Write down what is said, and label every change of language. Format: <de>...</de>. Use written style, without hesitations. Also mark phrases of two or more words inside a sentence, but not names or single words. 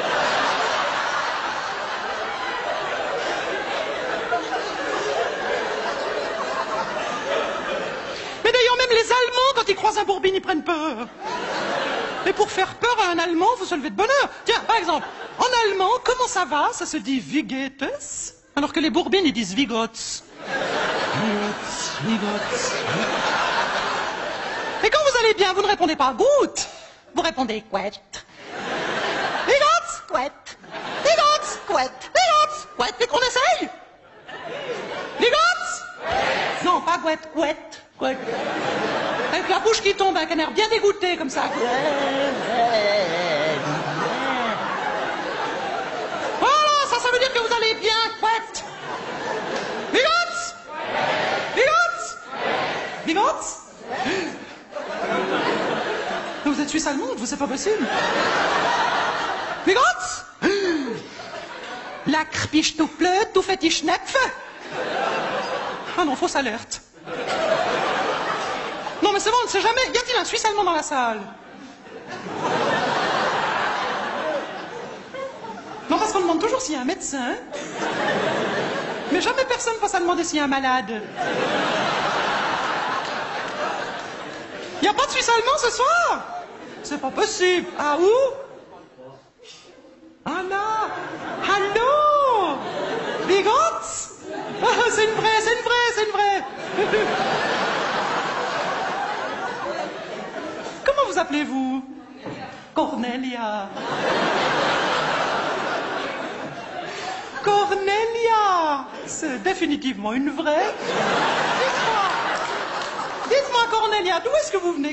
<fr>Les Allemands, quand ils croisent un Bourbine, ils prennent peur. Et pour faire peur à un Allemand, il faut se lever de bonne heure. Tiens, par exemple, en allemand, comment ça va? Ça se dit</fr> <de>Wie geht es?</de> <fr>Alors que les Bourbines, ils disent</fr> <gsw>Wie geht's? Wie geht's?</gsw> <fr>Et quand vous allez bien, vous ne répondez pas gut. Vous répondez quet.</fr> <gsw>Wie geht's? Quet. Wie geht's? Quet. Wie geht's? Quet.</gsw> <fr>Et qu'on essaye?</fr> <gsw>Wie geht's?</gsw> <fr>Non, pas quet, quet. Quet. Avec la bouche qui tombe, un canard bien dégoûté comme ça. Voilà, ça veut dire que vous allez bien, quet. Bigots? Bigots? Bigots? Vous êtes suisse allemande, vous, c'est pas possible.</fr> <gsw>Wie geht's? Lecker bist du blöd, du fais die Schnepfe.</gsw> <fr>Ah non, fausse alerte. Non, mais c'est bon, on ne sait jamais. Y a-t-il un Suisse allemand dans la salle? Non, parce qu'on demande toujours s'il y a un médecin. Mais jamais personne passe à demander s'il y a un malade. Y a pas de Suisse allemand ce soir? C'est pas possible. Ah, où? Ah là. Allô?</fr> <gsw>Wie geht's?</gsw> <fr>C'est une vraie, c'est une vraie, c'est une vraie. Comment vous appelez-vous? Cornelia. Cornelia. C'est définitivement une vraie. Dites-moi, Cornelia, d'où est-ce que vous venez?</fr>